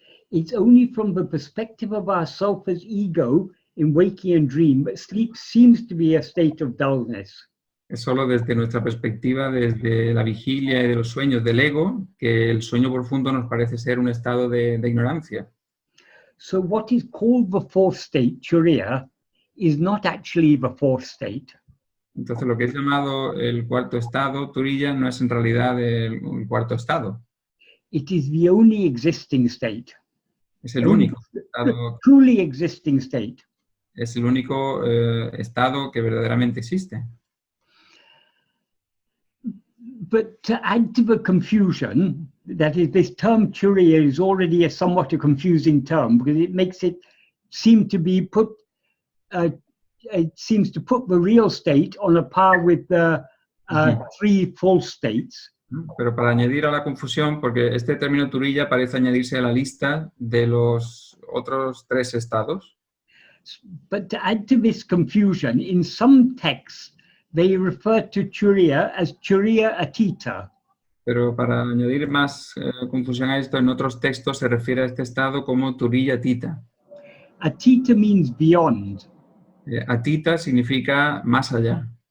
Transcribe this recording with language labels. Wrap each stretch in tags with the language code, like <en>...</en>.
<en>It's only from the perspective of ourself as ego in waking and dream, but sleep seems to be a state of dullness.</en> <es>Es solo desde nuestra perspectiva, desde la vigilia y de los sueños del ego, que el sueño profundo nos parece ser un estado de ignorancia.</es> <en>So what is called the fourth state, turīya, is not actually the fourth state.</en> <es>Entonces, lo que es llamado el cuarto estado, turīya, no es en realidad el cuarto estado.</es> <en>It is the only existing state.</en> <es>Es el único estado,</es> <en>Truly existing state.</en> <es>es el único estado que verdaderamente existe.</es> <en>But to add to the confusion, that is, this term turīya is already a somewhat a confusing term because it makes it seem to be put, it seems to put the real state on a par with the three false states.</en> <es>Pero para añadir a la confusión, porque este término turīya parece añadirse a la lista de los otros tres estados.</es> <en>But to add to this confusion, in some texts, they refer to turīya as turīya atīta.</en> <es>Pero para añadir más confusión a esto, en otros textos se refiere a este estado como turīya atīta.</es> <en>Atīta means beyond.</en> <es>Atīta significa más allá.</es>